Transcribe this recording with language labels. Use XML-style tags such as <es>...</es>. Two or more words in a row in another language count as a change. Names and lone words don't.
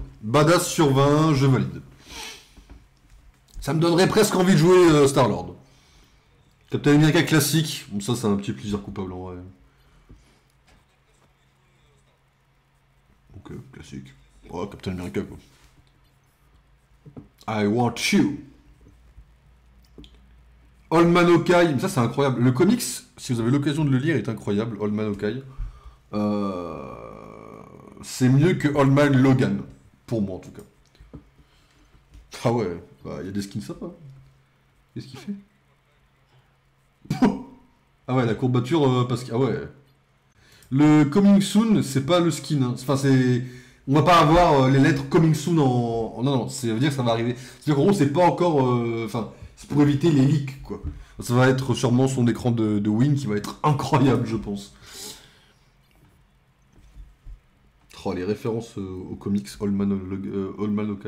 <fr>Badass sur 20, je valide. Ça me donnerait presque envie de jouer Star-Lord. Captain America classique, bon, ça c'est un petit plaisir coupable en vrai. Ok, classique. Ouais, Captain America quoi.</fr> <en>I want you. Old Man Okai,</en> <fr>ça c'est incroyable. Le comics, si vous avez l'occasion de le lire, est incroyable. Old Man Okai. Euh, C'est mieux que Old Man Logan. Pour moi en tout cas. Ah ouais, bah il y a des skins sympas. Qu'est-ce qu'il fait? Ah ouais, la courbature, parce que... Ah ouais. Le</fr> <en>coming soon,</en> <fr>c'est pas le skin, hein. Enfin, c'est... On va pas avoir les lettres</fr> <en>coming soon</en> <fr>Non, non, ça veut dire que ça va arriver. C'est-à-dire qu'en gros, c'est pas encore... Enfin, c'est pour éviter les leaks, quoi. Ça va être sûrement son écran de Win qui va être incroyable, je pense. Oh, les références aux comics All Man Okai.</fr>